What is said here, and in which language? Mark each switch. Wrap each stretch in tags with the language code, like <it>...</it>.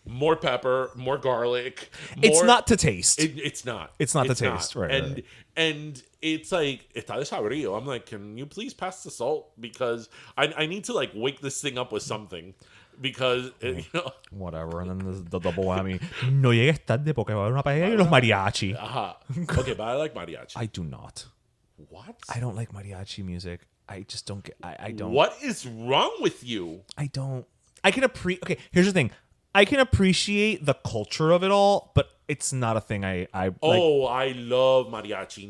<en>More pepper, more garlic. It's not to taste. It's not. It's not to taste. Right. And it's like</en> <es>está desabrido.</es> <en>I'm like, can you please pass the salt? Because I need to like wake this thing up with something. Because whatever, and then there's the double whammy.</en> <es>No llegues tarde porque va a haber una paella y los mariachi.</es> <en>Okay, but I like mariachi. I do not. What? I don't like mariachi music. I just don't get. I don't. What is wrong with you? I don't. I can appreciate. Okay, here's the thing. I can appreciate the culture of it all, but it's not a thing I Oh, I love mariachi.</en>